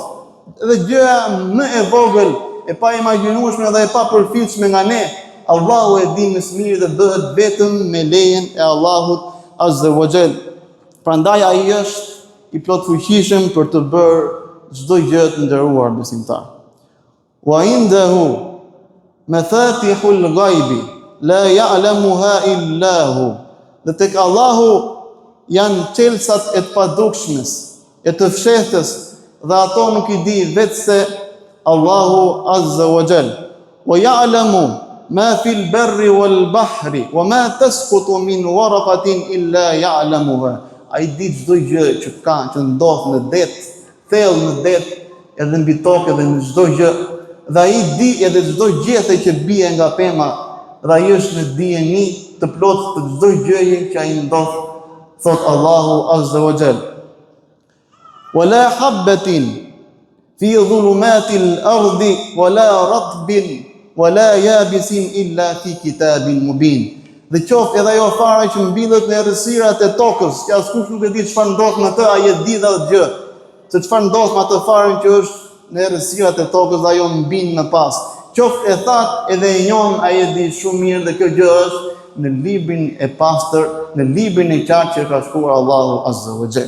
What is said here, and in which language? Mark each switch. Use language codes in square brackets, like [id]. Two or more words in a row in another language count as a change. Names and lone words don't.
[sq] Edhe gjëja më e vogël, e pa imagjinueshme dhe e pa përfillshme nga ne, Allahu e di më së miri dhe bëhet vetëm me lejen e Allahut [ar] عز وجل. [sq] Prandaj ai është i plot fuqishëm për të bërë çdo gjë, të nderuar besimtar. [ar] وعنده مفاتح الغيب لا يعلمها إلا هو. [sq] Dhe tek Allahu janë çelësat e të padukshmes, e të fshehtës, dhe ato nuk i di vetëse Allahu [ar] عز وجل. ويعلم ما في البر والبحر وما تسقط من ورقة إلا يعلمها. [sq] Ai di çdo gjë që ka, që ndodh në det, thellë në det, edhe mbi tokë, edhe në çdo gjë. Dhe ai di edhe çdo gjete që bie nga pema, dhe ai është në dijeni të plotë të çdo gjëje që ai ndodh, thot Allahu [ar] عز وجل. ولا حبة في ظلمات الأرض ولا رطب ولا يابس إلا في كتاب مبين. [sq] Dhe qoftë edhe ajo fara që mbillet në errësirat e tokës, që askush nuk e di çfarë ndodh me të, ai e di dhe atë gjë. Se çfarë ndodh me atë farën që është në errësirat e tokës, ajo mbin më pas. Qoftë e thatë edhe e njohën, ai e di shumë mirë, dhe kjo gjë është në librin e pastër, në librin e qartë që ka shkruar Allahu [ar] عز وجل.